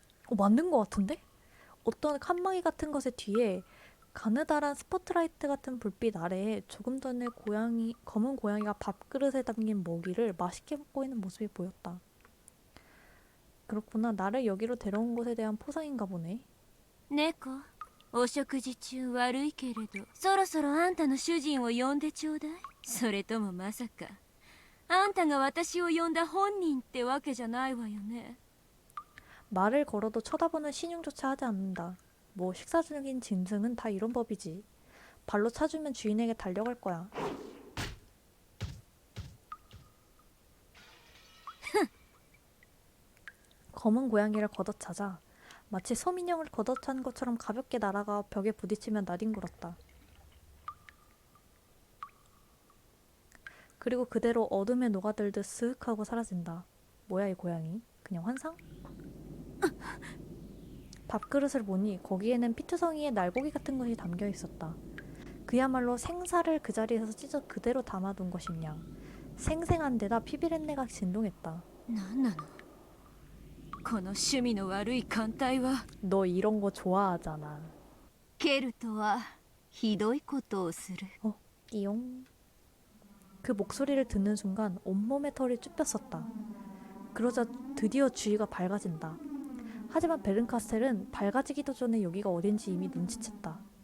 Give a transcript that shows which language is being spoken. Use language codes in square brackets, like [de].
[ko] 맞는 것 같은데? 어떤 칸막이 같은 것의 뒤에 가느다란 스포트라이트 같은 불빛 아래에 조금 전에 검은 고양이가 밥그릇에 담긴 먹이를 맛있게 먹고 있는 모습이 보였다. 그렇구나. 나를 여기로 데려온 것에 대한 포상인가 보네. [ja] 猫、お食事中悪いけれど、そろそろあんたの主人を呼んでちょうだい。それともまさか、あんたが私を呼んだ本人ってわけじゃないわよね。 [ko] 말을 걸어도 쳐다보는 신용조차 하지 않는다. 뭐 식사 중인 짐승은 다 이런 법이지. 발로 차주면 주인에게 달려갈 거야. 검은 고양이를 걷어차자 마치 소민형을 걷어찬 것처럼 가볍게 날아가 벽에 부딪히며 나뒹굴었다. 그리고 그대로 어둠에 녹아들듯 스윽 하고 사라진다. 뭐야 이 고양이? 그냥 환상? 밥그릇을 보니 거기에는 피투성이의 날고기 같은 것이 담겨 있었다. 그야말로 생사를 그 자리에서 찢어 그대로 담아둔 것이냐. 생생한 데다 피비린내가 진동했다. [ja] なんなのこの趣味の悪い艦隊は。 [ko] 너 이런 거 좋아하잖아. [ja] 蹴るとはひどいことをする。 [ko] 띠용. 그 목소리를 듣는 순간 온몸의 털이 쭈뼛었다. 그러자 드디어 주위가 밝아진다. 하지만 베른카스텔은 밝아지기도 전에 여기가 어딘지 이미 눈치챘다.